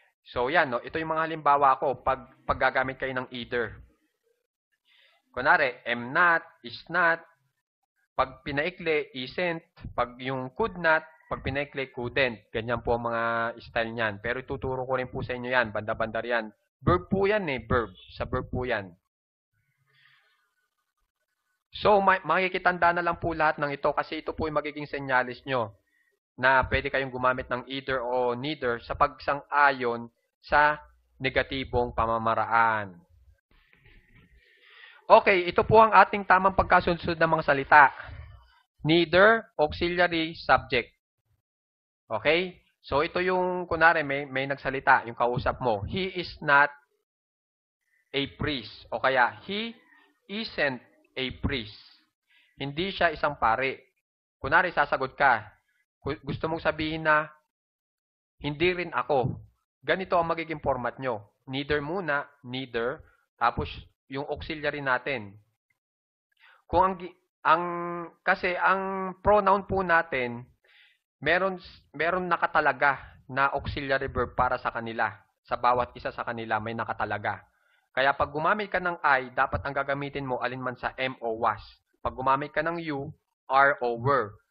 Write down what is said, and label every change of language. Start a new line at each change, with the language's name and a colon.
Filipino: So, yan, no? Ito yung mga halimbawa ko pag gagamit kayo ng either. Kunwari, am not, is not, pag pinaikli, isn't, pag yung could not, pag pinaikli, couldn't. Ganyan po ang mga style niyan. Pero ituturo ko rin po sa inyo yan, banda-bandar yan. Verb po yan eh, verb. Sa verb po yan. So, makikitanda na lang po lahat ng ito kasi ito po yung magiging senyalis nyo na pwede kayong gumamit ng either o neither sa pagsang-ayon sa negatibong pamamaraan. Okay, ito po ang ating tamang pagkasunod ng mga salita.
English: Neither, auxiliary, subject.
Filipino: Okay? So, ito yung, kunwari, may nagsalita, yung kausap mo.
English: He is not a priest.
Filipino: O kaya,
English: he isn't a priest.
Filipino: Hindi siya isang pari. Kunwari, sasagot ka. Gusto mong sabihin na, hindi rin ako. Ganito ang magiging format nyo. Neither muna, neither, tapos yung auxiliary natin. Kung kasi ang pronoun po natin, meron nakatalaga na auxiliary verb para sa kanila. Sa bawat isa sa kanila may nakatalaga. Kaya pag gumamit ka ng I, dapat ang gagamitin mo alinman sa am o was. Pag gumamit ka ng you, are o were.